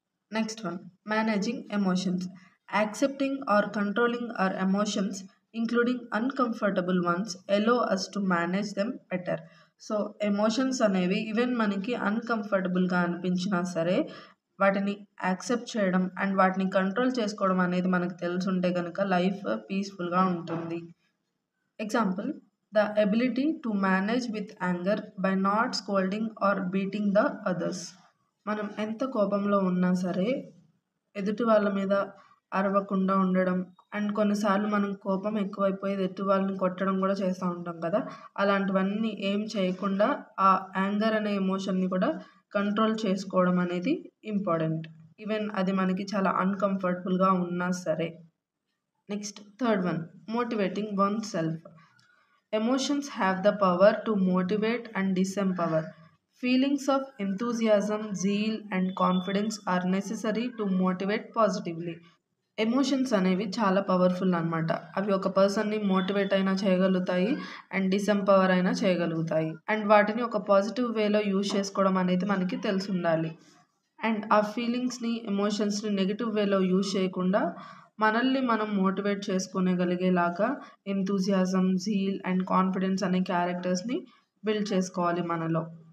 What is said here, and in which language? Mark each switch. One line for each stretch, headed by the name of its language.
English: Next one, managing emotions. Accepting or controlling our emotions including uncomfortable ones allow us to manage them better.
Telugu: So emotions అనేవి even మనకి అన్కంఫర్టబుల్గా అనిపించినా సరే వాటిని accept చేయడం and వాటిని control చేసుకోవడం అనేది మనకు తెలుసుంటే కనుక లైఫ్ పీస్ఫుల్గా ఉంటుంది.
English: Example, the ability to manage with anger by not scolding or beating the others.
Telugu: మనం ఎంత కోపంలో ఉన్నా సరే ఎదుటి వాళ్ళ మీద అరవకుండా ఉండడం, అండ్ కొన్నిసార్లు మనం కోపం ఎక్కువైపోయి ఎదుటి వాళ్ళని కొట్టడం కూడా చేస్తూ ఉంటాం కదా. అలాంటివన్నీ ఏం చేయకుండా ఆ యాంగర్ అనే ఎమోషన్ని కూడా కంట్రోల్ చేసుకోవడం అనేది ఇంపార్టెంట్, ఈవెన్ అది మనకి చాలా అన్కంఫర్టబుల్గా ఉన్నా సరే.
English: Next, third one, motivating oneself. Emotions have the power to motivate and disempower. Feelings of enthusiasm, zeal and confidence are necessary to motivate positively.
Telugu: Emotions అనేవి చాలా పవర్ఫుల్ అనమాట. అవి ఒక పర్సన్ని మోటివేట్ అయినా చేయగలుగుతాయి అండ్ డిసెంపవర్ అయినా చేయగలుగుతాయి. అండ్ వాటిని ఒక పాజిటివ్ వేలో యూజ్ చేసుకోవడం అనేది మనకి తెలిసి ఉండాలి. అండ్ ఆ ఫీలింగ్స్ని, ఎమోషన్స్ని నెగిటివ్ వేలో యూజ్ చేయకుండా మనల్ని మనం motivate చేసుకోగలిగేలాగా enthusiasm, zeal and confidence అనే క్యారెక్టర్స్ని బిల్డ్ చేసుకోవాలి మనలో.